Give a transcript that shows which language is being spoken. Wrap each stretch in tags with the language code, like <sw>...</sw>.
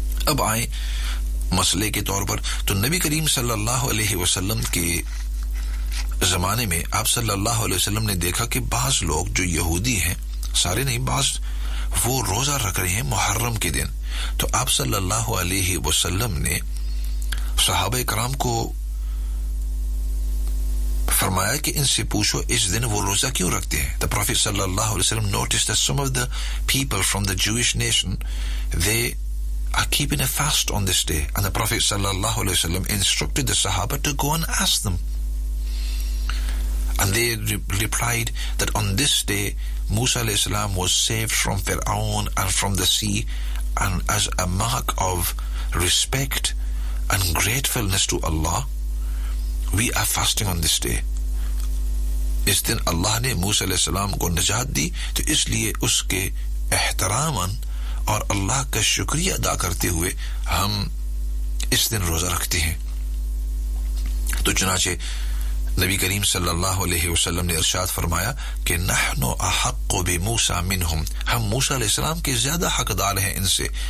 <ur>اب آئیں مسئلے کے طور پر, تو نبی کریم صلی اللہ علیہ وسلم کے زمانے میں آپ صلی اللہ علیہ وسلم نے دیکھا کہ بعض لوگ جو یہودی ہیں, سارے نہیں بعض, وہ روزہ رکھ رہے ہیں محرم کے دن, تو آپ صلی اللہ علیہ وسلم نے صحابہ کرام کو فرمایا کہ ان سے پوچھو اس دن وہ روزہ کیوں رکھتے ہیں.</ur> <en>The Prophet sallallahu alaihi wasallam noticed that some of the people from the Jewish nation, they are keeping a fast on this day, and the Prophet sallallahu alaihi wasallam instructed the Sahaba to go and ask them, and they replied that on this day Musa alaihi wasallam was saved from Fir'aun and from the sea, and as a mark of respect and gratefulness to Allah, we are fasting on this day.</en> <ur>اس دن اللہ نے موسیٰ علیہ السلام کو نجات دی, تو اس لیے اس کے احتراماً اور اللہ کا شکریہ ادا کرتے ہوئے ہم اس دن روزہ رکھتے ہیں. تو چنانچہ نبی کریم صلی اللہ علیہ وسلم نے ارشاد فرمایا کہ</ur> <ar>نحن احق بموسیٰ منہم,</ar> <ur>ہم موسیٰ علیہ السلام کے زیادہ حقدار ہیں ان سے.</ur>